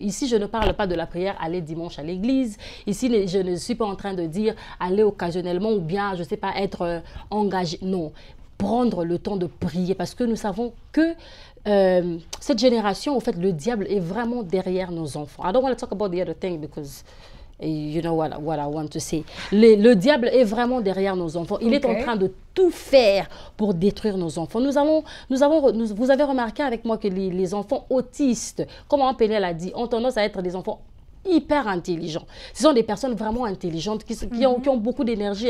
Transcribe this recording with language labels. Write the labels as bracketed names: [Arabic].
[French] Ici, je ne parle pas de la prière aller dimanche à l'église. Ici, je ne suis pas en train de dire aller occasionnellement ou bien, je ne sais pas, être engagé. Non, prendre le temps de prier parce que nous savons que cette génération, en fait, le diable est vraiment derrière nos enfants. [English] I don't want to talk about the other thing because you know what I want to say. [French] Le diable est vraiment derrière nos enfants. Il est en train de tout faire pour détruire nos enfants. Vous avez remarqué avec moi que les enfants autistes, comme Pénel l'a dit, ont tendance à être des enfants hyper intelligents. Ce sont des personnes vraiment intelligentes qui ont beaucoup d'énergie.